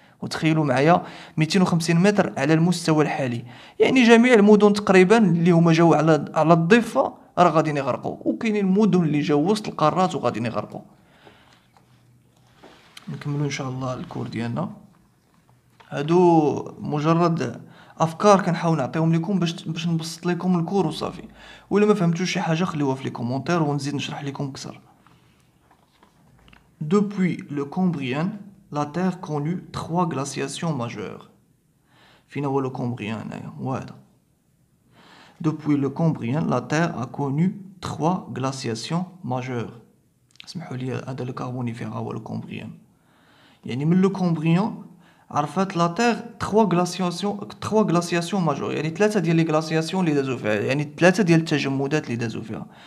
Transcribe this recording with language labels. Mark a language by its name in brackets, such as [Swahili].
[Arabic] وتخيلوا معايا 250 متر على المستوى الحالي، يعني جميع المدن تقريبا اللي هما جاو على الضفه راه غادي يغرقوا، وكاينين المدن اللي جاو وسط القارات وغادي يغرقوا. نكملوا ان شاء الله الكور ديالنا. هادو مجرد افكار كنحاول نعطيهم لكم باش نبسط لكم الكور وصافي. ولا ما فهمتوش شي حاجه خليوها في لي كومونتير ونزيد نشرح لكم اكثر. [French] Depuis le Cambrien, la Terre connut trois glaciations majeures. [Arabic] فين هو لو كومبريان هنايا؟ وهذا. [French] Depuis le Cambrien, la Terre a connu trois glaciations majeures. [Arabic] اسمحوا لي، هذا لو كاربونيفير هو لو كومبريان. يعني من لو كومبريان عرفت لا تيغ تخوا غلاسياسيون ماجور، يعني ثلاثه ديال لي غلاسياسيون اللي دازو فيها، يعني ثلاثه ديال التجمدات اللي دازو فيها.